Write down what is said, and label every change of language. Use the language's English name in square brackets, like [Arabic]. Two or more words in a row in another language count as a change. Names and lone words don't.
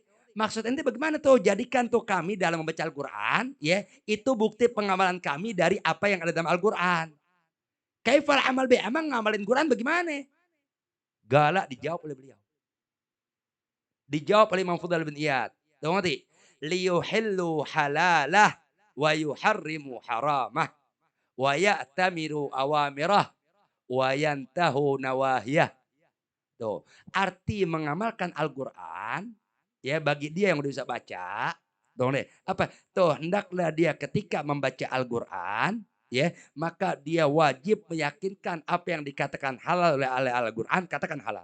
[Indonesian] Maksud ente bagaimana tuh? Jadikan tuh kami dalam membaca Al-Quran. Ya, itu bukti pengamalan kami dari apa yang ada dalam Al-Quran. [Arabic] كيف العمل به. [Indonesian] Emang ngamalin Quran bagaimana? Galak dijawab oleh beliau. Dijawab oleh Imam Fudail bin Iyad. Tahu ngerti? [Arabic] ليحل حلاله ويحرم حرامه ويأتمر أوامره وينتهي نواهيه. [Indonesian] Tuh, arti mengamalkan Al-Quran ya bagi dia yang udah bisa baca. Tuh deh, apa? Tuh, hendaklah dia ketika membaca Al-Quran ya, maka dia wajib meyakinkan apa yang dikatakan halal oleh Al-Quran, katakan halal.